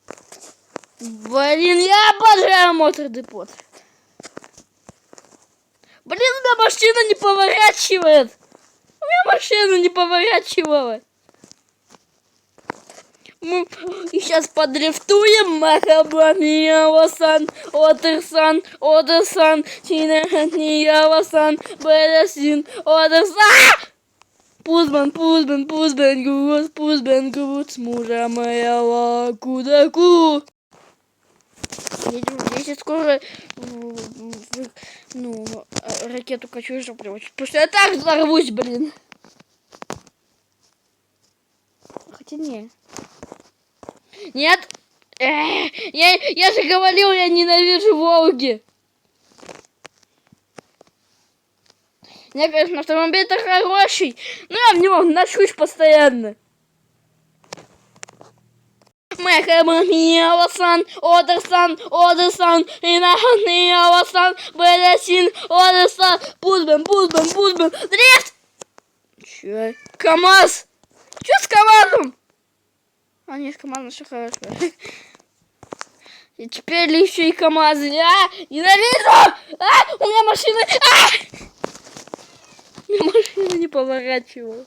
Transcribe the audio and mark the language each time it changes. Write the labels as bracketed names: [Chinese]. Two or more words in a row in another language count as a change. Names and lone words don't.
[Russian] Блин, я обожаю мотор депот. Блин, у меня машина не поворачивает. У меня машина не поворачивала. Мы сейчас подрифтуем. Махабамия-сан, Одерсан, Одерсан, Чинахания-сан, Бересин, Одерсан. Пузбан, Пузбан, Пузбан, Гуд, мужа моего Кудаку. Я сейчас скоро ракету Катюшу превращу. Потому что я так взорвусь, блин. Хотя не. Нет. Я же говорил, я ненавижу Волги. Я, конечно, автомобиль-то хороший, но я в него ношусь постоянно. Махабамия-сан, Одерсан, Одерсан, Инахания-сан, Бересин, Одерсан, Пузбан, Пузбан, Пузбан, дрифт! Чё? КамАЗ! Чё с КамАЗом? А, нет, с КамАЗом все хорошо. И теперь еще и КамАЗы. Ненавижу! У меня машина... У меня машина не поворачивала.